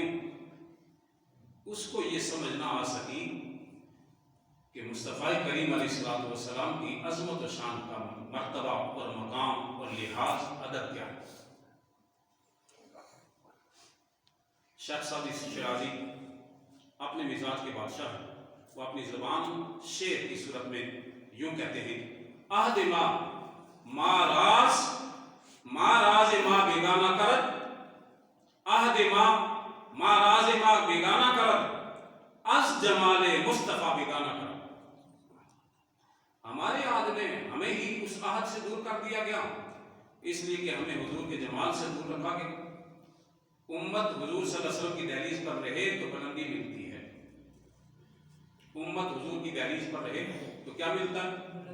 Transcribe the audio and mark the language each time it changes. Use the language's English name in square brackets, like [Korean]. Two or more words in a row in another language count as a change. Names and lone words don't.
[Urdu] اس کو یہ سمجھ نہ آ سکی کہ مصطفیٰ کریم [Arabic] علیہ السلام [Urdu] کی عظمت و شان کا مرتبہ اور مقام اور لحاظ ادب کیا ہے۔ شیخ سعدی شیرازی اپنے مزاج کے بادشاہ ہیں، وہ اپنی زبان شعر کی صورت میں یوں کہتے ہیں: [Persian] عہد ما راز ما بیگانہ کرد، عہد ما راز ما بیگانہ کرد، از جمال مصطفیٰ بیگانہ کرد۔ [Urdu] ہمارے عہد میں ہمیں ہی اس عہد سے دور کر دیا گیا، اس لیے کہ ہمیں حضور کے جمال سے دور رکھا گیا۔ امت حضور [Arabic] صلی اللہ علیہ وسلم [Urdu] کی دہلیز پر رہے تو بلندی ملتی ہے، امت حضور کی دہلیز پر رہے تو کیا ملتا ہے؟